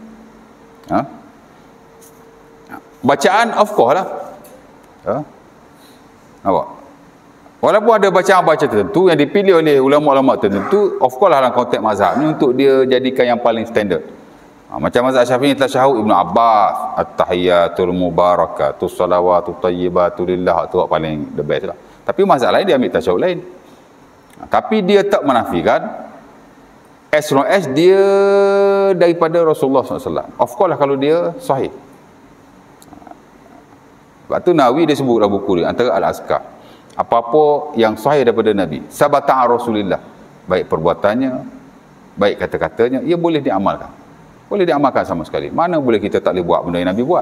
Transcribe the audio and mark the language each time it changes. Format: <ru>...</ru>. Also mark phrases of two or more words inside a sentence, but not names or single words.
<ms>Bacaan</ms> <en>of course</en> <ms>lah. Nampak? Walaupun ada bacaan-bacaan tertentu yang dipilih oleh ulama-ulama tertentu,</ms> <en>of course</en> <ms>lah dalam konteks mazhab ni untuk dia jadikan yang paling standard. Macam mazhab Syafi'i tasyahud Ibnu Abbas,</ms> <ar>التحيات المباركات الصلوات الطيبات لله,</ar> <ms>tu paling</ms> <en>the best</en> <ms>lah. Tapi mazhab lain dia ambil tasyahud lain. Tapi dia tak menafikan</ms> <en>as long as</en> <ms>dia daripada Rasulullah SAW.</ms> <en>Of course</en> <ms>lah kalau dia sahih. Sebab tu Nawawi dia sebut dalam buku dia, antara Al-Azkar. Apa-apa yang sahih daripada Nabi,</ms> <ar>ثبت رسول الله,</ar> <ms>baik perbuatannya, baik kata-katanya, ia boleh diamalkan. Boleh diamalkan sama sekali. Mana boleh kita tak boleh buat benda yang Nabi buat?</ms>